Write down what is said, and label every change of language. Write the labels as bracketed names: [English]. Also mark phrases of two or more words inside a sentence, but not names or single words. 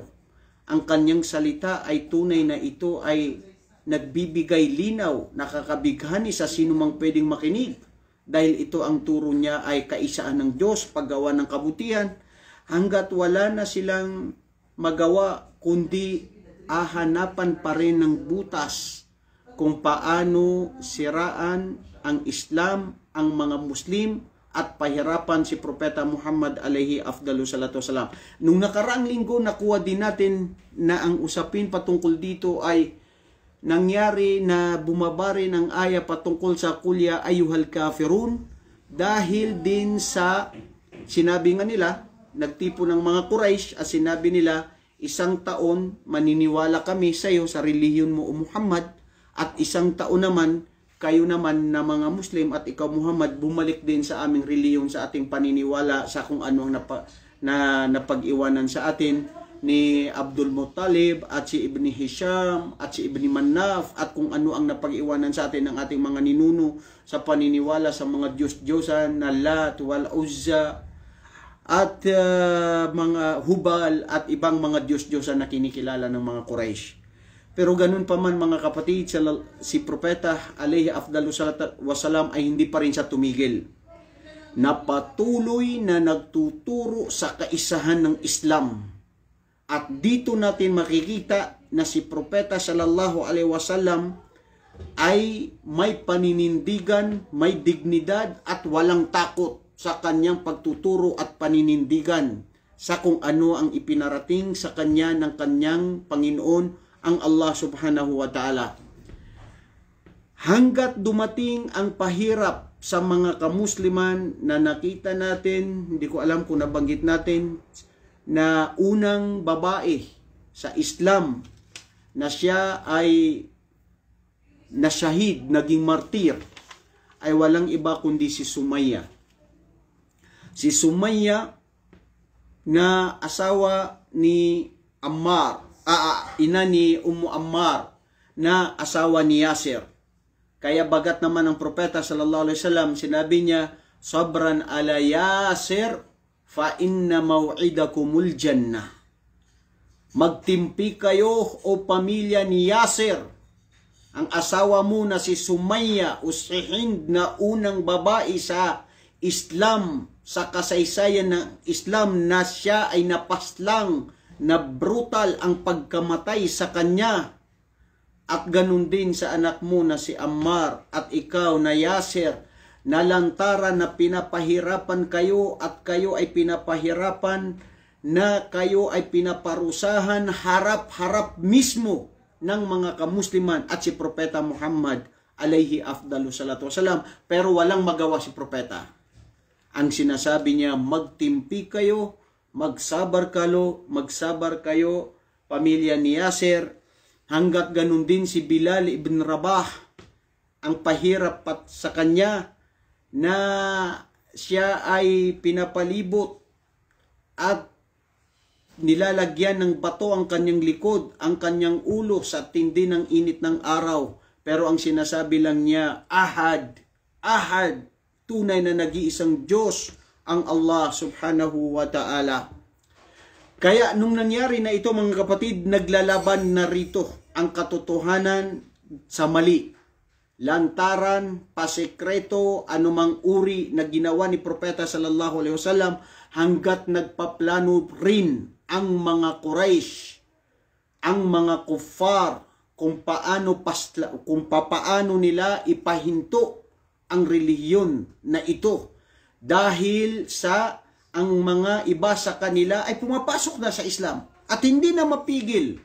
[Filipino] Ang kanyang salita ay tunay na ito ay nagbibigay linaw, nakakabighani sa sinumang pwedeng makinig, dahil ito ang turo niya ay kaisaan ng Diyos, paggawa ng kabutihan, hanggat wala na silang magawa kundi ahanapan pa rin ng butas kung paano siraan ang Islam, ang mga Muslim, at pahirapan si Propeta Muhammad [Arabic] عليه أفضل الصلاة والسلام. [Filipino] Nung nakaraang linggo, nakuha din natin na ang usapin patungkol dito ay nangyari na bumabari ng aya patungkol sa [Arabic] قل يا أيها الكافرون, [Filipino] dahil din sa sinabi nga nila, nagtipo ng mga Quraysh at sinabi nila, 1 taon maniniwala kami sa iyo sa relihiyon mo o Muhammad, at 1 taon naman kayo naman na mga Muslim at ikaw Muhammad bumalik din sa aming relihiyon, sa ating paniniwala sa kung ano ang napag-iwanan sa atin ni Abdul Muttalib at si Ibn Hisham at si Ibn Manaf, at kung ano ang napag-iwanan sa atin ng ating mga ninuno sa paniniwala sa mga Diyos-Diyosan na Lat wal Uzza at mga Hubal at ibang mga Diyos-Diyosan na kinikilala ng mga Quraysh. Pero ganun pa man mga kapatid, si Propeta [Arabic] عليه أفضل الصلاة والسلام [Filipino] ay hindi pa rin siya tumigil. Napatuloy na nagtuturo sa kaisahan ng Islam. At dito natin makikita na si Propeta [Arabic] صلى الله عليه وسلم [Filipino] ay may paninindigan, may dignidad at walang takot sa kanyang pagtuturo at paninindigan sa kung ano ang ipinarating sa kanya ng kanyang Panginoon, ang Allah [Arabic] سبحانه وتعالى. [Filipino] Hanggat dumating ang pahirap sa mga kamusliman na nakita natin, hindi ko alam kung nabanggit natin, na unang babae sa Islam na siya ay nasyahid, naging martir, ay walang iba kundi si Sumayya. Si Sumayya na asawa ni Ammar ina ni Ammar na asawa ni Yasir. Kaya bagat naman ang propeta [Arabic] صلى الله عليه وسلم, [Filipino] sinabi niya, [Arabic] صبرا آل ياسر فإن موعدكم الجنة. [Filipino] Magtimpi kayo o pamilya ni Yasir. Ang asawa mo na si Sumayya o si Hind na unang babae sa Islam, sa kasaysayan ng Islam, na siya ay napaslang na brutal ang pagkamatay sa kanya. At ganun din sa anak mo na si Ammar at ikaw na Yasir, na lantaran na pinapahirapan kayo at kayo ay pinapahirapan, na kayo ay pinaparusahan harap-harap mismo ng mga kamusliman at si Propeta Muhammad [Arabic] عليه أفضل الصلاة والسلام, [Filipino] pero walang magawa si Propeta. Ang sinasabi niya, magtimpi kayo, magsabar kayo, pamilya ni Yasir, hanggat ganun din si Bilal ibn Rabah, ang pahirap sa kanya na siya ay pinapalibot at nilalagyan ng bato ang kanyang likod, ang kanyang ulo sa tindi ng init ng araw. Pero ang sinasabi lang niya, ahad, tunay na nag-iisang Diyos ang Allah [Arabic] سبحانه وتعالى. [Filipino] Kaya nung nangyari na ito mga kapatid, naglalaban na rito ang katotohanan sa mali. Lantaran, pasekreto, anumang uri na ginawa ni Propeta [Arabic] صلى الله عليه وسلم, [Filipino] hanggat nagpaplano rin ang mga Quraysh, ang mga kuffar, kung paano nila ipahinto ang relihiyon na ito. Dahil sa ang mga iba sa kanila ay pumapasok na sa Islam at hindi na mapigil.